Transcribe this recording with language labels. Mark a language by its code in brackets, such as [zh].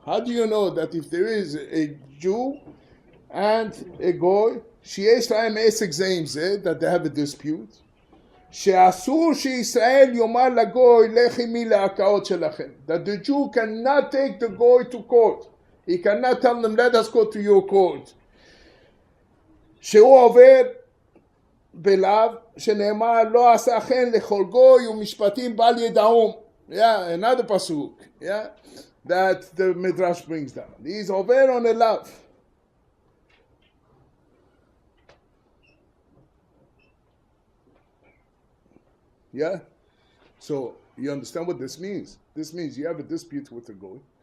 [en] How do you know that if there is a Jew and a goy, [he] שיש להם עסק זה עם זה, [en] that they have a dispute, [he] שאסור שישראל יאמר לגוי, לך עמי לערכאות שלכם. [en] That the Jew cannot take the goy to court. He cannot tell them, let us go to your court. [he] שהוא עובר בלאו, שנאמר, לא עשה כן לכל גוי ומשפטים בל ידעום. [en] Yeah, another pasuk, yeah, that the Midrash brings down. He's over on a love. Yeah? So, you understand what this means? This means you have a dispute with a goy.